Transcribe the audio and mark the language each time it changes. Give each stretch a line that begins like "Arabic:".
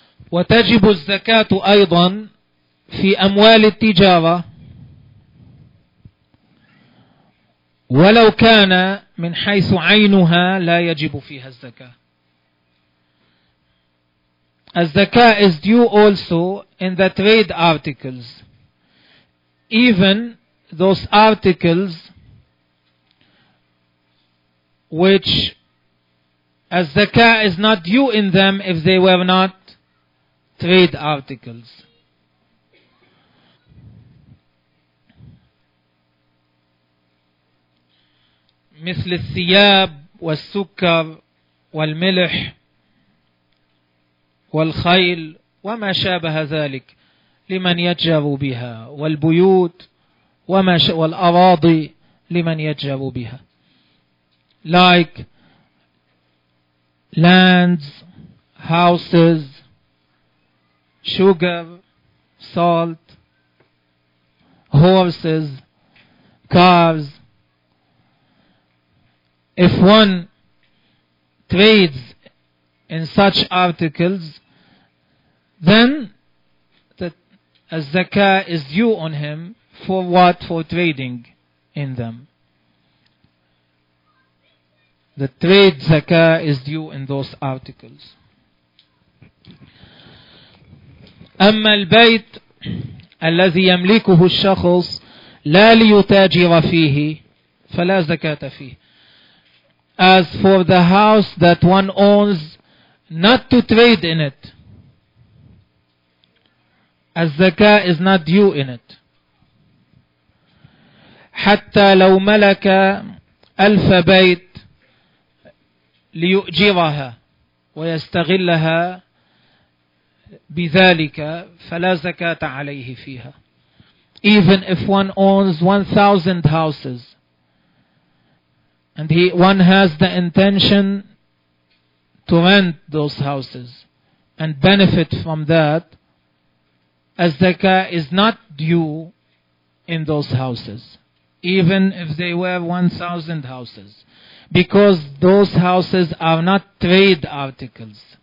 Arabic: وتجب الزكاة أيضا في أموال التجارة ولو كان من حيث عينها لا يجب فيها الزكاة.
English: الزكاه is due also in the trade articles, even those articles which الزكاه is not due in them if they were not trade articles.
Arabic: مثل الثياب والسكر والملح والخيل وما شابه ذلك لمن يتجر بها والبيوت وما والأراضي لمن يتجر بها,
English: like lands, houses, sugar, salt, horses, cars. If one trades in such articles, then the zakah is due on him for what? For trading in them. The trade zakah is due in those articles.
Arabic: أما البيت الذي يملكه الشخص لا ليتاجر فيه فلا زكاة فيه.
English: As for the house that one owns, not to trade in it, الزكاه is not due in it.
Arabic: حتى لو ملك ألف بيت ليؤجرها ويستغلها بذلك فلا زكاة عليه فيها.
English: Even if one owns 1,000 houses and one has the intention to rent those houses and benefit from that, الزكاة is not due in those houses, even if they were 1,000 houses, because those houses are not trade articles.